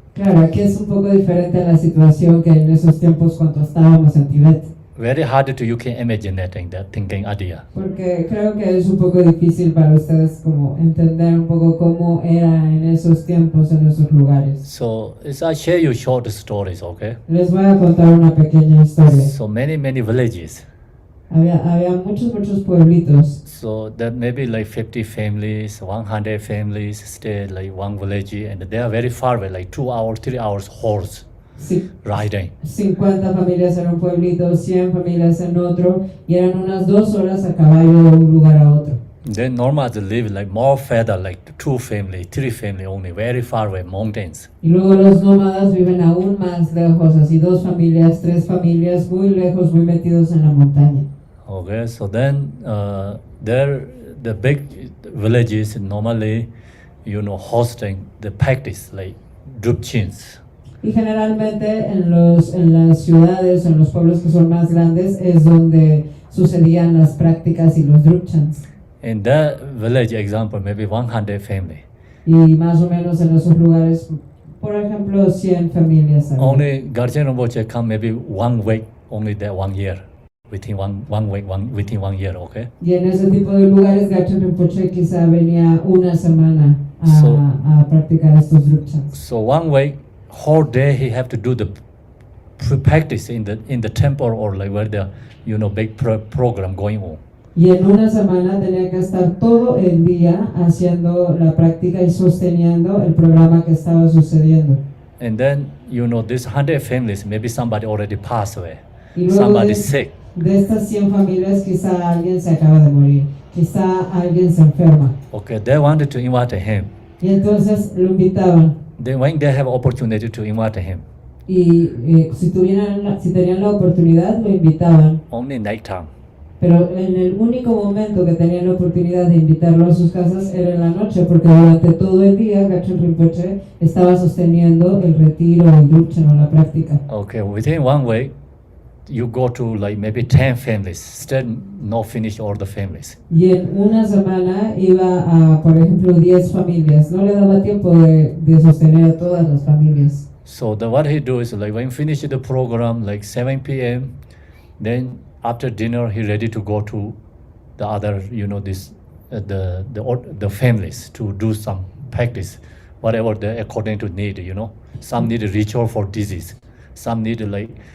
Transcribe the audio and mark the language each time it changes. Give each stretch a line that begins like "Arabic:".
Spanish: Claro, aquí es un poco diferente la situación que en esos tiempos cuando estábamos en Tibet.
English: Very hard to you can imagine that thinking idea.
Spanish: Porque creo que es un poco difícil para ustedes como entender un poco cómo era en esos tiempos, en esos lugares.
English: So I share you short stories, okay?
Spanish: Les voy a contar una pequeña historia.
English: So many villages.
Spanish: Había muchos pueblitos.
English: So there may be like 50 families, 100 families stay like one village, and they are very far away, like 2 hours, 3 hours horse
Spanish: Sí,
English: riding.
Spanish: 50 familias en un pueblito, 100 familias en otro, y eran unas 2 horas a caballo de un lugar a otro.
English: Then nomads live like more further, like 2 family, 3 family only, very far away, mountains.
Spanish: Y luego los nómadas viven aún más lejos, así 2 familias, 3 familias, muy lejos, muy metidos en la montaña.
English: Okay, so then there the big villages normally, hosting the practice like drupchins.
Spanish: Y generalmente en las ciudades, en los pueblos que son más grandes, es donde sucedían las prácticas y los drupchans.
English: In that village, example, maybe 100 family.
Spanish: Y más o menos en esos lugares, por ejemplo, 100 familias. había.
English: Only Garchen Rinpoche come maybe 1 week, only that 1 year, within one week, within 1 year, okay?
Spanish: Y en ese tipo de lugares, Gachan Rinpoche quizá venía una semana a practicar estos drupchans.
English: So 1 week, whole day he have to do the practice in the temple or like where the big program going on.
Spanish: Y en una semana tenía que estar todo el día haciendo la práctica y sosteniendo el programa que estaba sucediendo.
English: And then this 100 families, maybe somebody already passed away,
Spanish: Y luego
English: somebody sick.
Spanish: de estas 100 familias quizá alguien se acaba de morir, quizá alguien se enferma.
English: Okay, they wanted to invite him.
Spanish: Y entonces lo invitaban.
English: Then when they have opportunity to invite him,
Spanish: Y si tenían la oportunidad lo invitaban.
English: only nighttime.
Spanish: Pero en el único momento que tenían la oportunidad de invitarlo a sus casas era en la noche, porque durante todo el día Gachan Rinpoche estaba sosteniendo el retiro, el drupchen o la práctica.
English: Okay, within 1 week, you go to like maybe 10 families, still no finish all the families.
Spanish: Y en una semana iba a, por ejemplo, 10 familias. No le daba tiempo de sostener a todas las familias.
English: So what he do is like when finish the program like 7 p.m., then after dinner he ready to go to the other the families to do some practice, whatever they according to need. Some need a ritual for disease, some need like